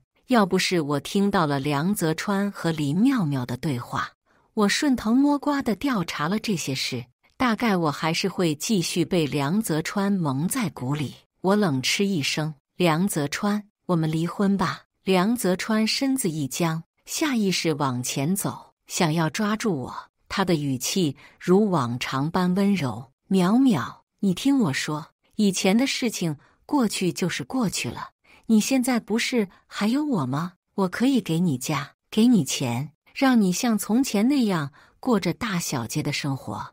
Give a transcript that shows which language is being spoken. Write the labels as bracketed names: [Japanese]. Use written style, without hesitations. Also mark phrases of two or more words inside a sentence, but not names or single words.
[Chinese] 要不是我聽到了梁澤川和林妙妙的對話，我順藤摸瓜地調查了這些事，大概我還是會繼續被梁澤川蒙在鼓裡。我冷嗤一聲：“梁澤川， 我們離婚吧。梁澤川身子一僵，下意識往前走，想要抓住我。他的語氣如往常般溫柔。淼淼，你聽我說，以前的事情過去就是過去了。你現在不是還有我嗎？我可以給你家，給你錢，讓你像從前那樣過着大小姐的生活。